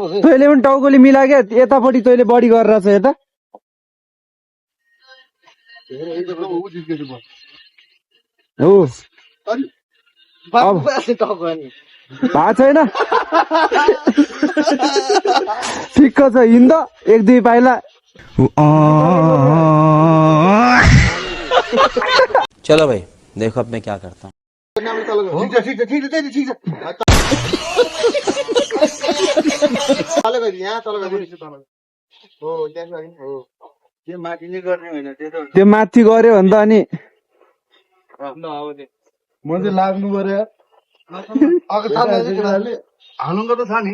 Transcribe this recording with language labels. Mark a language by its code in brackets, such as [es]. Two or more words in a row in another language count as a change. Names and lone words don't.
[ne] तैँले पनि टाउकोले मिला क्या यतापट्टि तैँले बढी गरेर छ यता हो भएको छैन ठिक्क छ हिँड 1-2 पाइला [hi] चलो भाई देखो अब मैं क्या करता हूँ [ne] ठिक छ तल गयो यहाँ तल गयो हो त्यहाँ हो त्यो माथि नै गर्ने होइन त्यो माथि गऱ्यो भने त अनि म चाहिँ लाग्नु पर्यो हालुङ्गो त छ नि